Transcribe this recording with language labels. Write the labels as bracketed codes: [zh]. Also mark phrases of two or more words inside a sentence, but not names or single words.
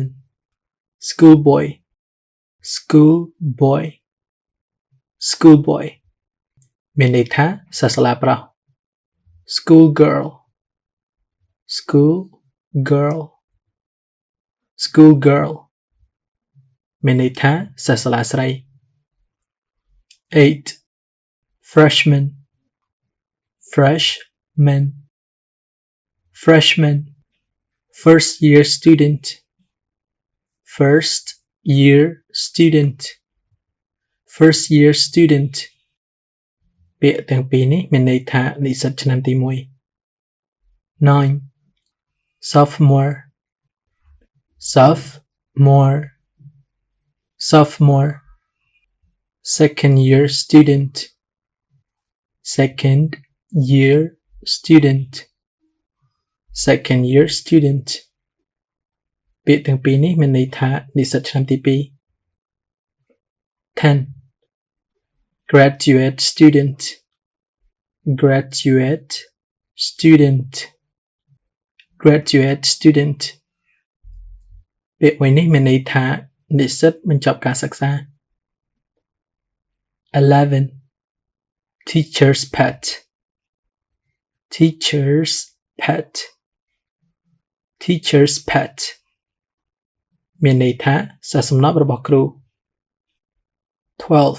[km] Schoolboyមានន័យថាសិស្សសាលាប្រុស Schoolgirlមានន័យថាសិស្សសាលាស្រី 8. [en] Freshman First year student [km] ពាក្យទាំងពីរនេះមានន័យថានិស្សិតឆ្នាំទី1 9. [en] Sophomore Second year student [km] ពាក្យទាំងពីរនេះមានន័យថានិស្សិតឆ្នាំទី2 10. [en] Graduate student [km] ពាក្យមួយនេះមានន័យថានិស្សិតបញ្ចប់ការសិក្សា 11. [en] Teacher's pet [km] មានន័យថាសិស្សសំណប់របស់គ្រូ 12.